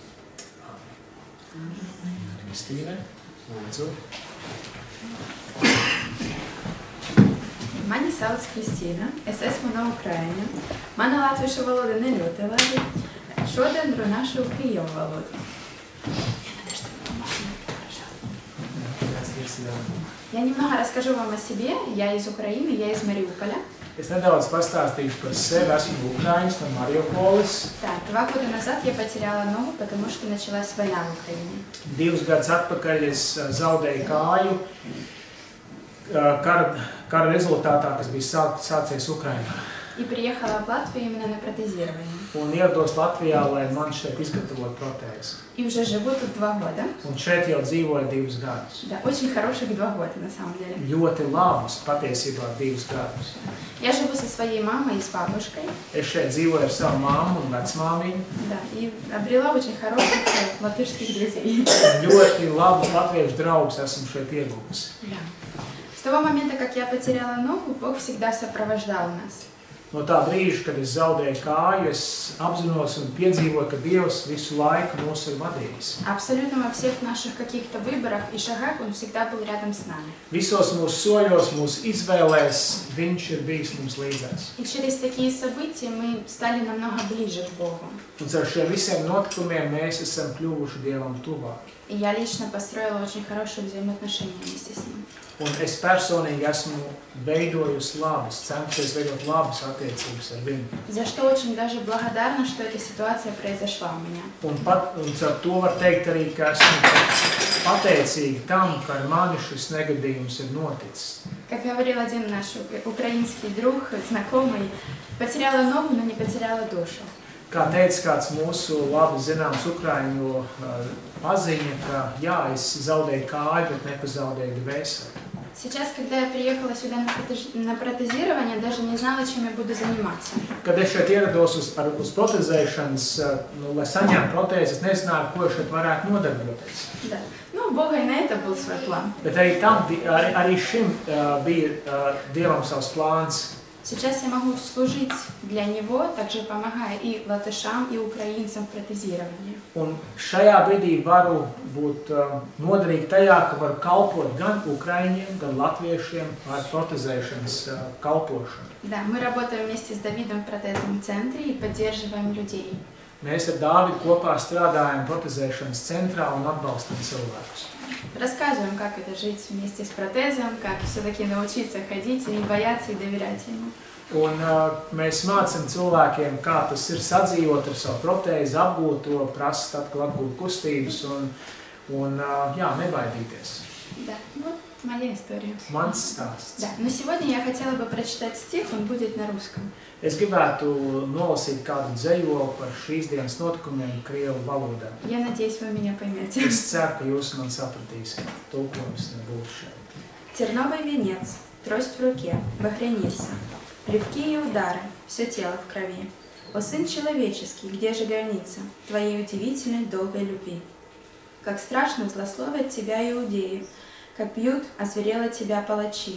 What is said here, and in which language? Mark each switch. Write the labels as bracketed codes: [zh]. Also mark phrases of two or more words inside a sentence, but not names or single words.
[lv] Kristīne, lūdzu. Mani sauc Kristīna, es esmu no Ukraina. Mana latviešu valoda ne ļoti labi. Šodien runāšu krievu valodu. [ru] Я немного расскажу вам о себе. Я из Украины, я из Мариуполя. [lv] Es nedaudz pastāstīšu par sevi. Esmu Ukraiņš no Mariupoles. [ru] Да, 2 года назад я потеряла ногу, потому что началась война в Украине. [lv] 2 gadus atpakaļ es zaudēju kāju kara rezultātā, kas bija sācies Ukrainā. [ru] И приехала в Латвию именно на протезирование. [lv] Un ierados Latvijā, lai man šeit izgatavotu protēzi. [ru] И уже живу тут 2 года. [lv] Un šeit jau dzīvoju 2 gadus. [ru] Да, очень хороших 2 года на самом деле. [lv] Ļoti labus, patiesībā 2 gadus. [ru] Я живу со своей мамой и с бабушкой. [lv] Es šeit dzīvoju ar savu mammu un vecmāmiņu. [ru] Да, и обрела очень хороших латышских друзей. [lv] Ļoti labus latviešu draugus esmu šeit ieguvusi. [ru] Да. С того момента, как я потеряла ногу, Бог всегда сопровождал нас. [lv] No tā brīža, kad es zaudēju kāju, es apzinos un piedzīvoju, ka Dievs visu laiku mūs ir vadījis. [ru] Абсолютно во всех наших каких-то выборах и шагах Он всегда был рядом с нами. [lv] Visos mūsu soļos, mūsu izvēlēs, Viņš ir bijis mums līdzās. [ru] И через такие события мы стали намного ближе к Богу. [lv] Un ar šiem visiem notikumiem mēs esam kļuvuši Dievam tuvāk. [ru] И я лично построила очень хорошие взаимоотношения вместе с Ним. [lv] Un es personīgi esmu veidojusi labas, centusies veidot labas attiecības ar viņu. [ru] За что очень даже благодарна, что эта ситуация произошла у меня. [lv] Un ar to var teikt arī, ka esmu pateicīga tam, ka ar mani šis negadījums ir noticis. [ru] Как говорил один наш украинский друг, знакомый, потеряла ногу, но не потеряла душу. [lv] Kā teica kāds mūsu labi zināms ukraiņu paziņa, ka jā, es zaudēju kāju, bet nepazaudēju dvēseli. [ru] Сейчас, когда я приехала сюда на протезирование, даже не знала, чем я буду заниматься. [lv] Kad es šeit ierados uz protezēšanas, lai saņemtu protēzi, es nezināju, ko šeit varētu nodarboties. [ru] Да. Ну, у Бога и на это был свой план. [lv] Bet arī šim bija Dievam savs plāns. [ru] Сейчас я могу служить для Него, также помогая и латышам, и украинцам в протезировании. [lv] Un šajā brīdī varu būt noderīgi tajā, ka varu kalpot gan ukraiņiem, gan latviešiem ar protezēšanas kalpošanu. [ru] Да, мы работаем вместе с Давидом в протезном центре и поддерживаем людей. [lv] Mēs ar Dāvidu kopā strādājam protezēšanas centrā un atbalstam cilvēkus. [ru] Рассказываем, как это жить вместе с протезом, как все-таки научиться ходить, не бояться и доверять Ему. [lv] Un mēs mācam cilvēkiem, kā tas ir sadzīvot ar savu protēzi, apgūt to, prast atkal atgūt kustības un nebaidīties. [ru] Да, вот моя история. [lv] Mans stāsts. [ru] Да, но сегодня я хотела бы прочитать стих, он будет на русском. [lv] Es gribētu nolasīt kādu dzejoli par šīs dienas notikumiem krievu valodā. [ru] Я надеюсь, вы меня поймете. [lv] Es ceru, ka jūs man sapratīsiet. Tulkojums nebūs šeit. [ru] Терновый венец, трость в руке, багряница, плевки и удары, все тело в крови. О, Сын человеческий, где же граница Твоей удивительной долгой любви? Как страшно злословят Тебя иудеи, как бьют, озверело Тебя палачи.